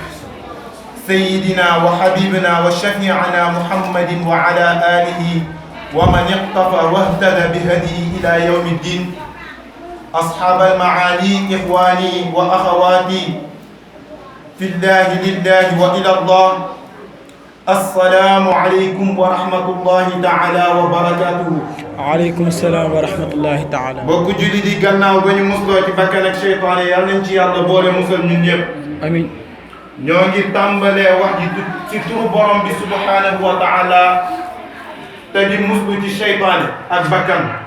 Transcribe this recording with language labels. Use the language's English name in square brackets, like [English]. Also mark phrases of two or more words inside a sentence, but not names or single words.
[Arabic] سيدنا وحبيبنا وشفيعنا محمد وعلى آله ومن اقتفى واهتدى بهديه إلى يوم الدين أصحاب المعالي إخواني وأخواتي في الله لله وإلى الله السلام عليكم ورحمة الله تعالى وبركاته. وعليكم السلام ورحمة الله تعالى. [Wolof] mbokk jullit yi gannaaw ba ñu musloo ci bakkan ak seytaane yàlla nañ ci yàlla boole musal ñun ñëpp. amiin. ñoo ngi tàmbalee wax ji ci turu borom bi [Arabic] سبحانه وتعالى [Wolof] te di muslu ci seytaane ak bakkan.